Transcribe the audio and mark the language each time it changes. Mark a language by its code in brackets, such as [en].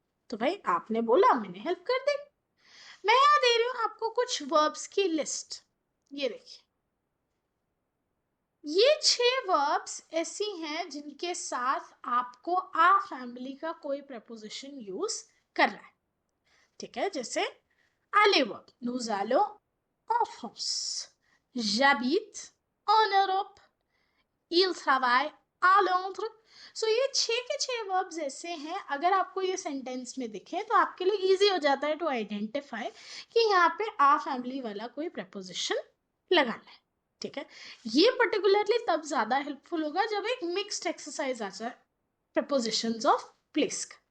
[hi] तो भाई आपने बोला, मैंने हेल्प कर दी. मैं यहाँ दे रही हूँ आपको कुछ वर्ब्स की लिस्ट. ये देखिए, ये 6 वर्ब्स ऐसी हैं जिनके साथ आपको आ फैमिली का कोई preposition यूज करना है. ठीक है, जैसे aller verb, [fr] nous allons en France, j'habite en Europe, il travaille à Londres. [hi] सो ये 6 के 6 वर्ब्स ऐसे हैं, अगर आपको ये सेंटेंस में दिखे तो आपके लिए इजी हो जाता है टू आइडेंटिफाई कि यहाँ पे आ फैमिली वाला कोई preposition लगाना है. ठीक है, ये पर्टिकुलरली तब ज्यादा हेल्पफुल होगा जब एक मिक्स्ड एक्सरसाइज आ जाए prepositions ऑफ प्लेस का.